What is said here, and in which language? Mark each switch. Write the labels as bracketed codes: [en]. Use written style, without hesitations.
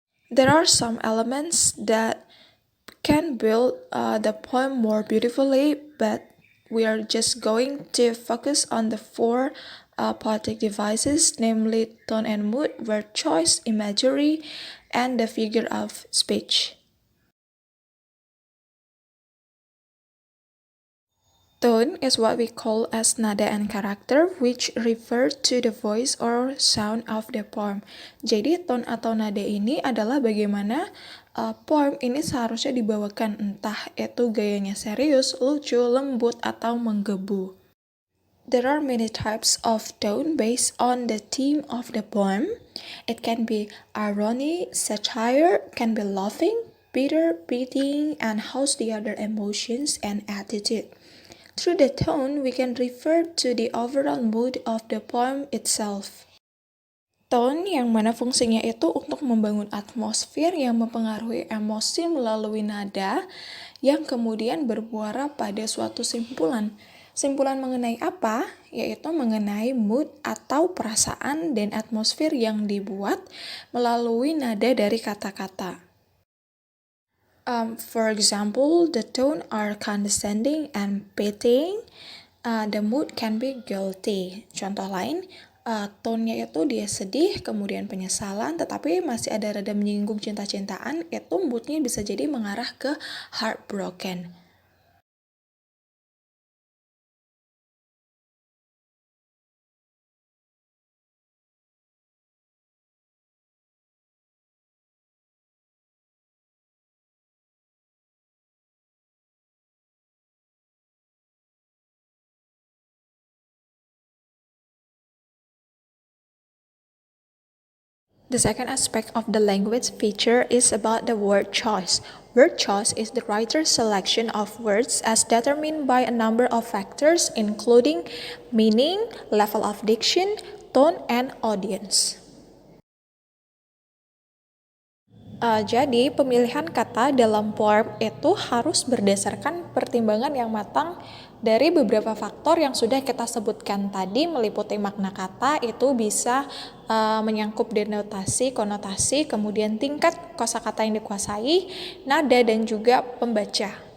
[en] There are some elements that can build the poem more beautifully, but we are just going to focus on the four poetic devices, namely tone and mood, word choice, imagery, and the figure of speech. Tone is what we call as [id] nada and karakter, [en] which refer to the voice or sound of the poem. [id] Jadi tone atau nada ini adalah bagaimana poem ini seharusnya dibawakan, entah itu gayanya serius, lucu, lembut, atau menggebu. [en] There are many types of tone based on the theme of the poem. It can be irony, satire, can be laughing, bitter, pitying, and house the other emotions and attitude. Through the tone, we can refer to the overall mood of the poem itself. [id] Tone yang mana fungsinya itu untuk membangun atmosfer yang mempengaruhi emosi melalui nada yang kemudian bermuara pada suatu simpulan. Simpulan mengenai apa? Yaitu mengenai mood atau perasaan dan atmosfer yang dibuat melalui nada dari kata-kata. [en] For example, the tone are condescending and pitying. The mood can be guilty. [id] Contoh lain, tone-nya itu dia sedih, kemudian penyesalan, tetapi masih ada rada menyinggung cinta-cintaan, itu mood-nya bisa jadi mengarah ke [en] heartbroken. The second aspect of the language feature is about the word choice. Word choice is the writer's selection of words as determined by a number of factors including meaning, level of diction, tone, and audience. [id] Jadi pemilihan kata dalam poem itu harus berdasarkan pertimbangan yang matang dari beberapa faktor yang sudah kita sebutkan tadi, meliputi makna kata, itu bisa menyangkut denotasi, konotasi, kemudian tingkat kosakata yang dikuasai, nada, dan juga pembaca.